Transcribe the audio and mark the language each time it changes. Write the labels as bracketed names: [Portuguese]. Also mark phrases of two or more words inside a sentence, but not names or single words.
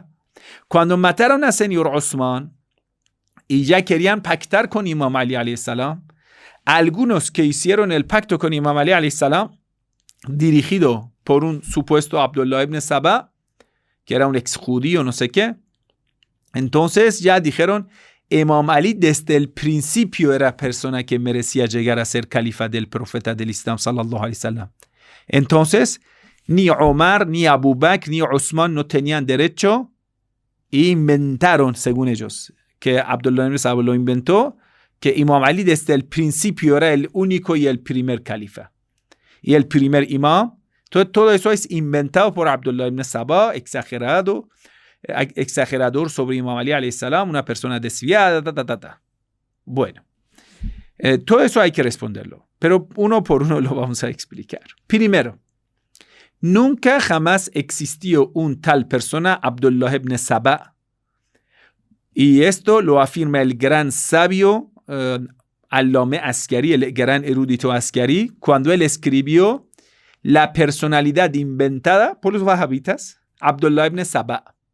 [Spanish] Cuando mataron al señor Osman y ya querían pactar con Imam Ali [Arabic] عليه السلام, [Spanish] algunos que hicieron el pacto con Imam Ali [Arabic] عليه السلام, [Spanish] dirigido por un supuesto Abdullah ibn Saba, que era un ex judío, no sé qué, entonces ya dijeron, Imam Ali desde el principio era persona que merecía llegar a ser califa del profeta del Islam [Arabic] صلى الله عليه وسلم. [Spanish] Entonces, ni Omar, ni Abu Bakr, ni Usman no tenían derecho e inventaron, según ellos, que Abdullah ibn Saba lo inventó, que Imam Ali desde el principio era el único y el primer califa. Y el primer imam, todo eso es inventado por Abdullah ibn Saba, exagerador sobre Imam Ali [Arabic] عليه السلام, [Spanish] una persona desviada, Bueno, Todo eso hay que responderlo, pero uno por uno lo vamos a explicar. Primero, nunca jamás existió un tal persona, Abdullah ibn Saba, y esto lo afirma el gran sabio Allame Askari, el gran erudito Askari, cuando él escribió la personalidad inventada por los wahabitas, Abdullah ibn Saba.